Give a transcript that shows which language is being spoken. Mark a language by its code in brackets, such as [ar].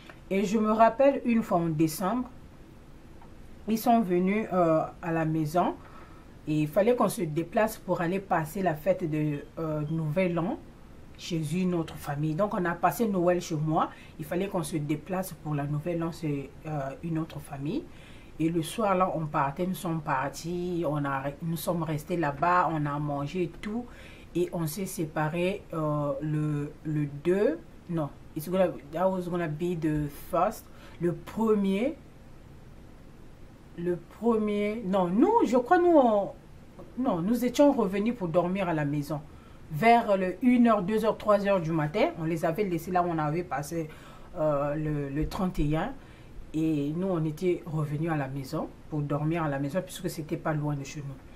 [fr] Et je me rappelle une fois en décembre, ils sont venus à la maison et il fallait qu'on se déplace pour aller passer la fête de Nouvel An chez une autre famille. Donc on a passé Noël chez moi. Il fallait qu'on se déplace pour la Nouvel An chez une autre famille. Et le soir là, on partait, nous sommes partis, nous sommes restés là-bas, on a mangé et tout. Et on s'est séparés le 2. [en] Non, that was gonna be the first. [fr] Le premier. Non, je crois non, nous étions revenus pour dormir à la maison. Vers le 1h, 2h, 3h du matin, on les avait laissés là où on avait passé le 31. Et nous, on était revenus à la maison pour dormir à la maison puisque c'était pas loin de chez nous.